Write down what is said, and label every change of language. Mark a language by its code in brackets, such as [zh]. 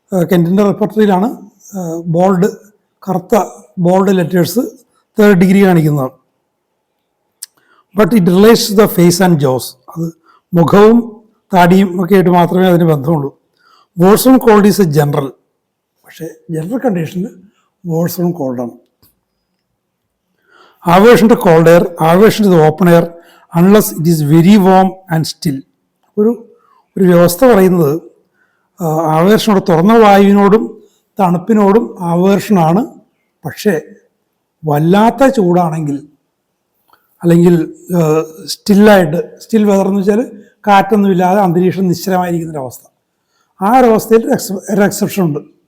[ml] കെൻറ്റിൻ്റെ റിപ്പർട്ടറിയിലാണ് bold, കറുത്ത bold letters 3rd degree കാണിക്കുന്നതാണ്. [en] but it relates the face and jaws, [ml] അത് മുഖവും താടിയും ഒക്കെ ആയിട്ട് മാത്രമേ അതിന് ബന്ധമുള്ളൂ. [en] verse from cold is a general, [ml] പക്ഷേ ജനറൽ കണ്ടീഷനിൽ verse from കോൾഡാണ്. [en] aversion to cold air, aversion to the open air unless it is very warm and still. [ml] ഒരു വ്യവസ്ഥ പറയുന്നത് ആവേർഷനോട്, തുറന്ന വായുവിനോടും തണുപ്പിനോടും ആവേർഷനാണ്. പക്ഷേ വല്ലാത്ത ചൂടാണെങ്കിൽ, അല്ലെങ്കിൽ സ്റ്റില്ലായിട്ട്, സ്റ്റിൽ വെതർ എന്ന് വെച്ചാൽ കാറ്റൊന്നുമില്ലാതെ അന്തരീക്ഷം നിശ്ചലമായിരിക്കുന്നൊരവസ്ഥ, ആ ഒരവസ്ഥയിൽ ഒരു എക്സെപ്ഷൻ ഉണ്ട്.